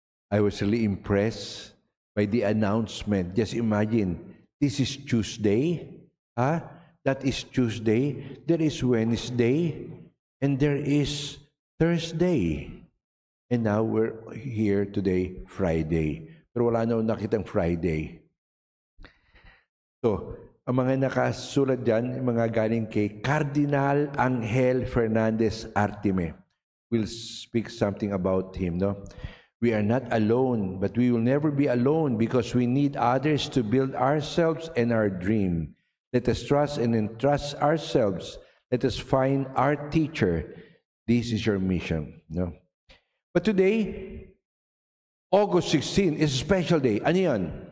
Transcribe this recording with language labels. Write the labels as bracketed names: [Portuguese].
[English] I was really impressed by the announcement. Just imagine, this is Tuesday. That is Tuesday. There is Wednesday. And there is Thursday. And now we're here today, Friday. [Filipino] Pero wala na akong nakitang Friday. So, ang mga nakasulat dyan, mga galing kay Cardinal Angel Fernandez Artime. [English] We'll speak something about him, no? We are not alone, but we will never be alone because we need others to build ourselves and our dream. Let us trust and entrust ourselves. Let us find our teacher. This is your mission, no? But today, August 16 is a special day. [Filipino] Ano yan?